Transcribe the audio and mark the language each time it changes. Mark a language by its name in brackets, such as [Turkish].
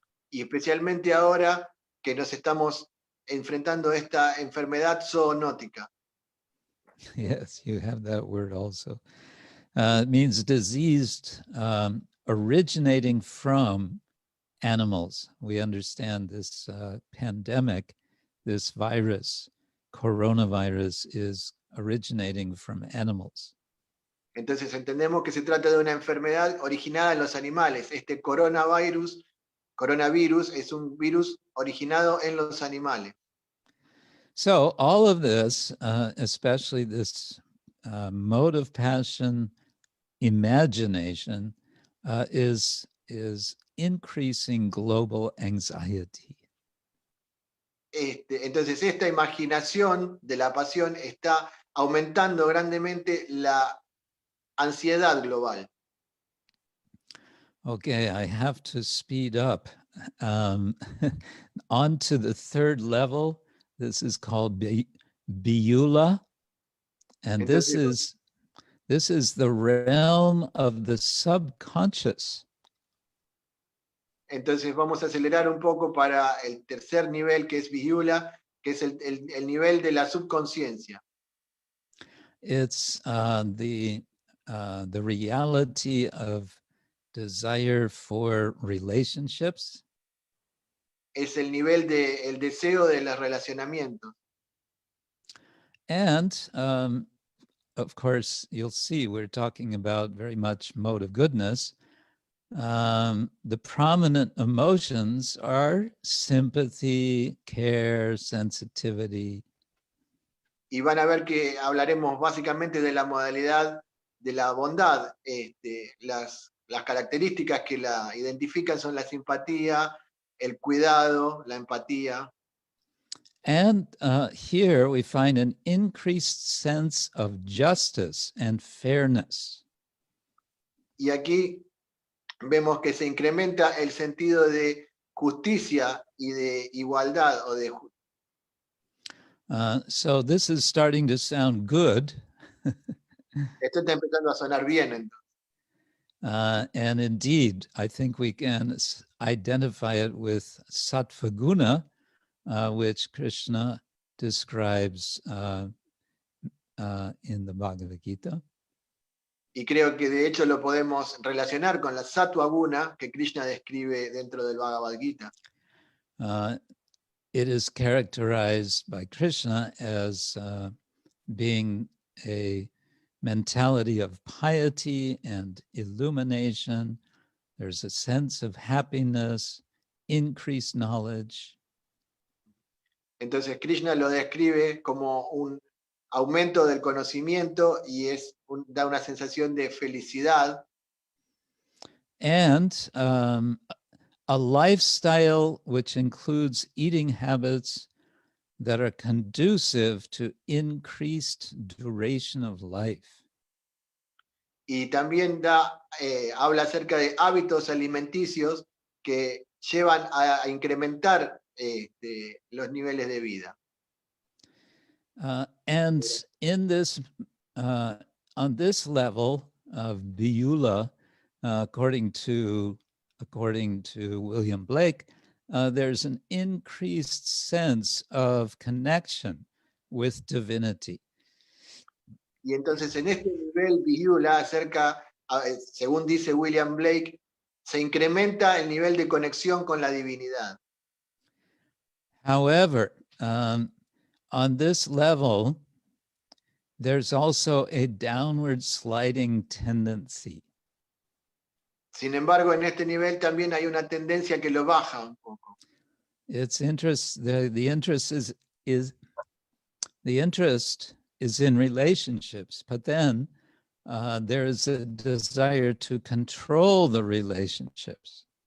[Spanish] Y especialmente ahora que nos estamos enfrentando a esta enfermedad zoonótica. [English] Yes, you have that word also. It means diseased, originating from animals. We understand this pandemic, this virus, coronavirus, is originating from animals. [Spanish] Entonces entendemos que se trata de una enfermedad originada en los animales. Este coronavirus es un virus originado en los animales. [English] So all of this, especially this mode of passion, imagination, is increasing global anxiety. [Spanish] Entonces esta imaginación de la pasión está aumentando grandemente la ansiedad global. [English] Okay, I have to speed up. On to the third level. This is called Biyula, and [Spanish] Entonces, [English] this is the realm of the subconscious. [Spanish] Entonces vamos a acelerar un poco para el tercer nivel, que es Biyula, que es el nivel de la subconsciencia. [English] It's the reality of desire for relationships. [Spanish] Es el nivel del deseo de los relacionamientos. [English] And of course, you'll see we're talking about very much mode of goodness. The prominent emotions are sympathy, care, sensitivity. [Spanish] Y van a ver que hablaremos básicamente de la modalidad de la bondad. Las características que la identifican son la simpatía, el cuidado, la empatía. [English] And here we find an increased sense of justice and fairness. [Spanish] Y aquí vemos que se incrementa el sentido de justicia y de igualdad. [English] So this is starting to sound good. [Spanish] Esto está empezando a sonar bien, entonces. [English] And indeed, I think we can identify it with sattva guna, which Krishna describes in the Bhagavad Gita. [Spanish] Y creo que de hecho lo podemos relacionar con la sattva guna que Krishna describe dentro del Bhagavad Gita. [English] It is characterized by Krishna as being a mentality of piety and illumination, There's a sense of happiness, increased knowledge. [Spanish] Entonces Krishna lo describe como un aumento del conocimiento y da una sensación de felicidad. [English] And a lifestyle which includes eating habits that are conducive to increased duration of life. [Spanish] Y también habla acerca de hábitos alimenticios que llevan a incrementar los niveles de vida. [English] And in this, on this level of Beulah, according to William Blake, there's an increased sense of connection with divinity. [Spanish] Y entonces en este nivel Beulah según dice William Blake, se incrementa el nivel de conexión con la divinidad. [English] However, on this level, there's also a downward sliding tendency. [Spanish] Sin embargo, en este nivel también hay una tendencia que lo baja un poco. [English] Its interest, the interest is in relationships, but then there is a desire to control the relationships.